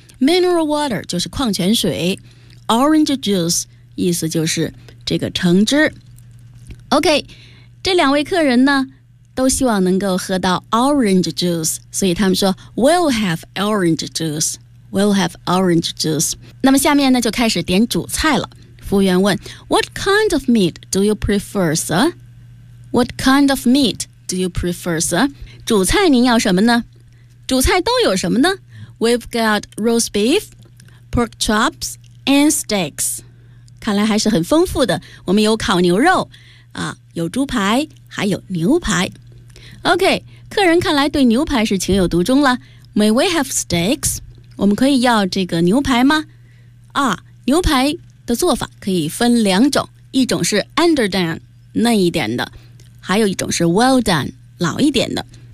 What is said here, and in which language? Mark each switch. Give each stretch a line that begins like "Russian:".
Chinese: Mineral water 就是矿泉水， Orange juice 意思就是这个橙汁。 OK，这两位客人呢都希望能够喝到 orange juice， 所以他们说
English: we'll have orange juice，
Chinese: we'll have orange juice。那么下面呢就开始点主菜了。服务员问
English: What kind of meat do you prefer, sir? What kind of meat do you prefer, sir?
Chinese: 主菜您要什么呢？主菜都有什么呢？
English: We've got roast beef, pork chops, and steaks。
Chinese: 看来还是很丰富的，我们有烤牛肉有猪排，还有牛排。 OK， 客人看来对牛排是情有独钟了。
English: May we have steaks?
Chinese: 我们可以要这个牛排吗？牛排的做法可以分两种，一种是 underdone 嫩一点的，还有一种是 well done 老一点的。